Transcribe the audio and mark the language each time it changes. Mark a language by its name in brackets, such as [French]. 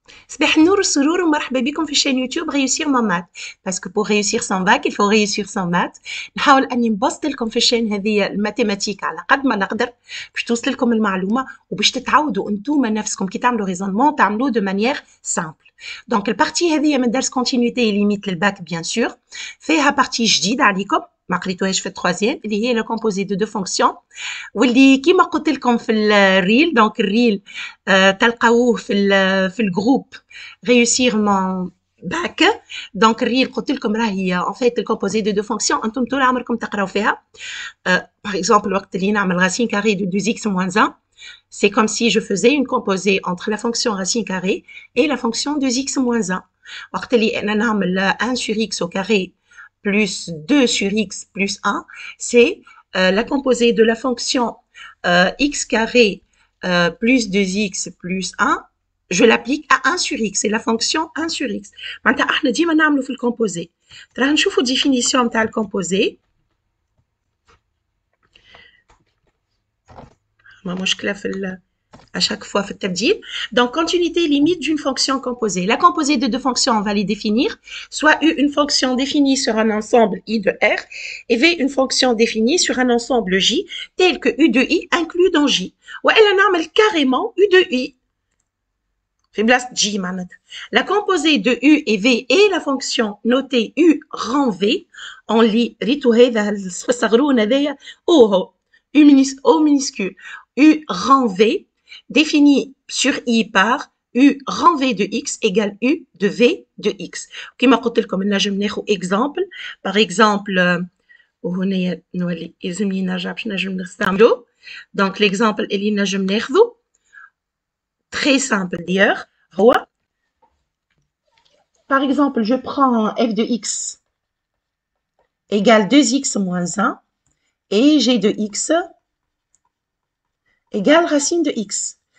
[Arabic] صباح النور والسرور ومرحبا بكم في [French] chaîne YouTube Réussir mon maths. Parce que pour réussir son bac, il faut réussir son maths. [Arabic] نحاول أني نبسط لكم في الشين هذه الماتيماتيك على قد ما نقدر باش توصل لكم المعلومة وباش تتعودوا أنتم نفسكم كي تعملوا ريزونمون تعملوه دو مانيير سامبل. دونك البارتي هذه من درس كونتينيتي ليميت للباك بيان سور فيها بارتي جديدة عليكم ما قريتوهاش في التروازيام اللي هي لو كومبوزي دو فونكسيون واللي كيما قلت لكم في الريل دونك الريل تلقاوه في الجروب réussir mon bac دونك الريل قلت لكم راهي [French] en fait le composé de deux fonctions [Arabic] انتم طول عمركم تقراو فيها [French] par exemple [Arabic] الوقت اللي نعمل [French] racine carrée de 2x moins 1 c'est comme si je faisais une composée entre la fonction racine carrée et la fonction 2x moins 1 [Arabic] وقت اللي انا نعمل [French] 1 sur x au carré plus 2 sur x plus 1 c'est la composée de la fonction x carré plus 2x plus 1 je l'applique à 1 sur x, c'est la fonction 1 sur x. [Arabic] معناتها احنا ديما نعملوا في الكومبوزي. راح نشوفوا ديفينيسيون تاع الكومبوزي. ما مشكلة في [French] à chaque fois [Arabic] في التبديل. [French] Donc continuité limite d'une fonction composée. La composée de deux fonctions, on va les définir. Soit U, une fonction définie sur un ensemble I de R, et V, une fonction définie sur un ensemble J, tel que U de I inclus dans J. [Arabic] وإلا نعمل carrément U de I. في بلاصة J معناتها. [French] La composée de U et V et la fonction notée U rend V. On lit [Arabic] ريتو هذا الصغرون هذايا O minuscule. [French] U rend V défini sur I par U rend V de X égale U de V de X. [Arabic] كما قلت لكم نجم ناخذ exemple. [French] Par exemple [Arabic] وهنا نولي يلزمني نرجع باش نجم نستعملو. [French] Donc l'exemple [Arabic] اللي نجم ناخذو [French] très simple d'ailleurs. Par exemple, je prends f de x égale 2x moins 1 et g de x égale racine de x.